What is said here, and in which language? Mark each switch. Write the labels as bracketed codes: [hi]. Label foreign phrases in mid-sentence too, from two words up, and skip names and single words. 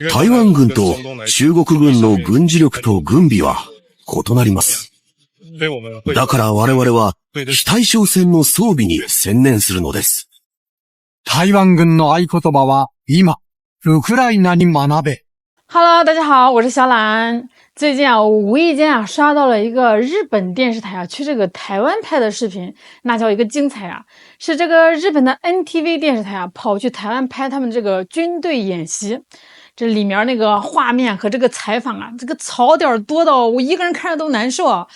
[ja] 台湾軍と中国軍の軍事力と軍備は異なります。だから我々は非対称戦の装備に専念するのです。台湾軍の合言葉は今、ウクライナに学べ。 [zh] Hello， 大家好，我是小懒。最近我无意间刷到了一个日本电视台去这个台湾拍的视频，那叫一个精彩啊！是这个日本的 NTV 电视台跑去台湾拍他们这个军队演习。这里面那个画面和这个采访这个槽点多到我一个人看着都难受啊！